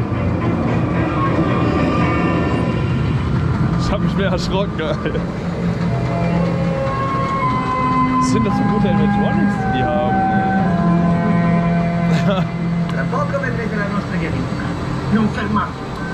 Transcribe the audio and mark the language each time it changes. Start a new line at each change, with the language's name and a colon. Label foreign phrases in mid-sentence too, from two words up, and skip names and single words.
German: Ich hab mich mehr erschrocken, Alter. Was sind das für gute Animatronics, die die haben?
Italian: Tra poco vedrete la nostra via di fuga. Non fermatevi.